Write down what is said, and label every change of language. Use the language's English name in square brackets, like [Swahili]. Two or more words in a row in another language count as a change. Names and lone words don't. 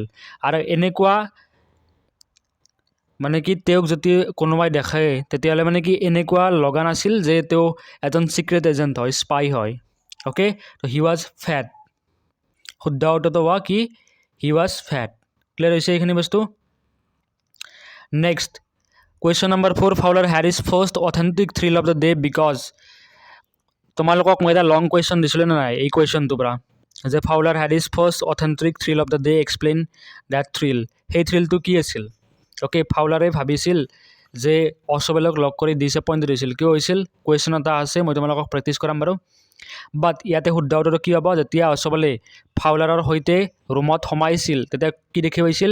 [Assamese] আৰু এনেকুৱা মানে কি তেওঁক যদি কোনোবাই দেখে তেতিয়াহ'লে মানে কি এনেকুৱা লগা নাছিল যে তেওঁ এজন চিক্ৰেট এজেণ্ট হয়, স্পাই হয়। অ'কে, তো [English] he was fat. [Assamese] শুদ্ধ উত্তৰটো হোৱা কি? [English] he was fat. [Assamese] ক্লিয়াৰ হৈছে এইখিনি বস্তু? [English] Next question number 4, Fowler had his first authentic thrill of the day because. [Assamese] তোমালোকক মই এটা [English] long question [Assamese] দিছিলোঁ নে নাই এই কুৱেশ্যনটোৰ পৰা, যে [English] Fowler had his first authentic thrill of the day, explain that thrill. [Assamese] সেই থ্ৰিলটো কি আছিল? অ'কে, ফাউলাৰে ভাবিছিল যে অছবেলক লগ কৰি ডিসএপইণ্টেড হৈছিল। কিয় হৈছিল? কুৱেশ্যন এটা আছে, মই তোমালোকক প্ৰেক্টিছ কৰাম বাৰু। বাট ইয়াতে শুদ্ধ উত্তৰটো কি হ'ব? যেতিয়া অছবেলে ফাউলাৰৰ সৈতে ৰুমত সোমাইছিল তেতিয়া কি দেখি পাইছিল?